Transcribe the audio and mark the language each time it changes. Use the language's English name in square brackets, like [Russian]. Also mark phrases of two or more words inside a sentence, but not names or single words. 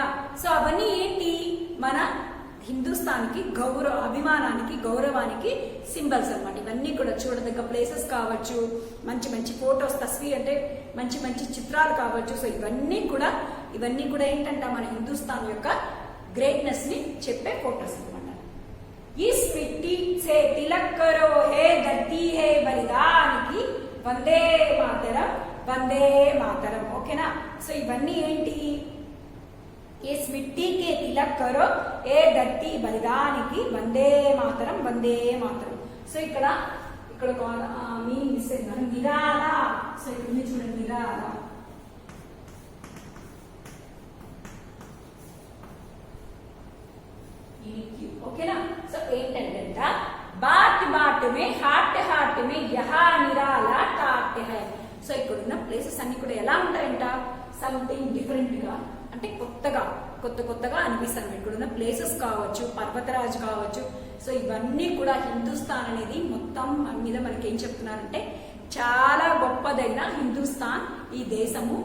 [Telugu] సో అవన్నీ ఏంటి, మన హిందుస్థాన్కి అభిమానానికి గౌరవానికి సింబల్స్ అనమాట. ఇవన్నీ కూడా చూడదగ్గ ప్లేసెస్ కావచ్చు, మంచి మంచి ఫోటోస్, తస్వీర్ అంటే మంచి మంచి చిత్రాలు కావచ్చు. సో ఇవన్నీ కూడా ఏంటంట, మన హిందుస్థాన్ యొక్క గ్రేట్నెస్ ని చెప్పే ఫోటోస్ అనమాట. [Hindi] इस मिट्टी से तिलक करो हे धरती है बलिदान की వందే మాతరం వందే మాతరం. [Telugu] ఓకేనా? సో ఇవన్నీ ఏంటి, [Hindi] इस मिट्टी के तिलक करो ఏ धरती బలిదానికి వందే మాతరం వందే మాతరం. [Telugu] సో ఇక్కడ మీ మిస్ అయినారు నిరాల. సో ఇక్కడ చూడండి నిరాల. ఓకేనా? సో ఏంటంటే [Hindi] बाट बाट में हाट हाट में यहा निराला टाट है. [Telugu] సో ఇక్కడ ఉన్న ప్లేసెస్ అన్ని కూడా ఎలా ఉంటాయంట, [English] something different [Telugu] గా, అంటే కొత్తగా అనిపిస్తాను. ఇక్కడ ఉన్న ప్లేసెస్ కావచ్చు, పర్వతరాజు కావచ్చు. సో ఇవన్నీ కూడా హిందుస్థాన్ అనేది మొత్తం మీద మనకి ఏం చెప్తున్నారంటే చాలా గొప్పదైన హిందుస్థాన్ ఈ దేశము.